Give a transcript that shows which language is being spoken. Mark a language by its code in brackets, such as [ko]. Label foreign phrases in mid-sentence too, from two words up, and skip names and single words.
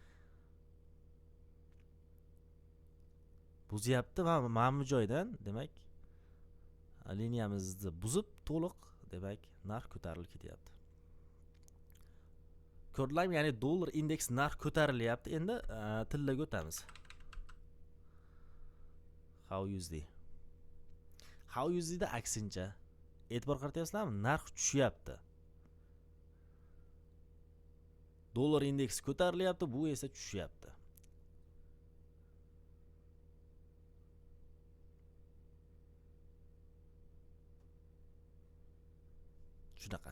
[uz] Buzyapti va mana bu joydan, demak, liniyamizni buzib to'liq, demak, narx ko'tarilib ketyapti. Ko'rdinglarmi? Ya'ni dollar indeks narx ko'tarilyapti. Endi tillaga o'tamiz. How USD. How USD da aksincha. E'tibor qaratyapsizlarmi? Narx tushyapti. Dollar indeksi ko'tarilyapti, bu esa tushyapti. Shunaqa.